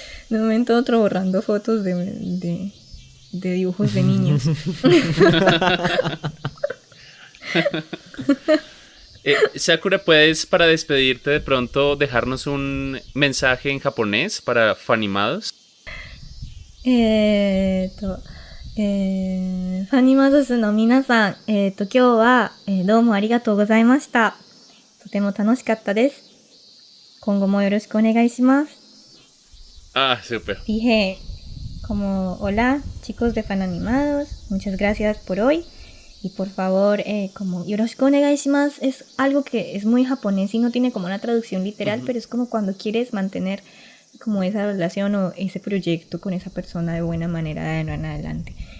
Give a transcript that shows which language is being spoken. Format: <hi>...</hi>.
<es>De momento otro borrando fotos de dibujos de niños. Sakura, ¿puedes para despedirte de pronto dejarnos un mensaje en japonés para Fanimados?</es> <ja>ファニマドスの皆さん、今日は、どうもありがとうございました。とても楽しかったです。今後もよろしくお願いします。</ja> <es>Ah, súper. Dije como, hola chicos de Fananimados, muchas gracias por hoy. Y por favor, como yoroshiku onegai shimasu es algo que es muy japonés y no tiene como una traducción literal, pero es como cuando quieres mantener como esa relación o ese proyecto con esa persona de buena manera de ahora en adelante.</es>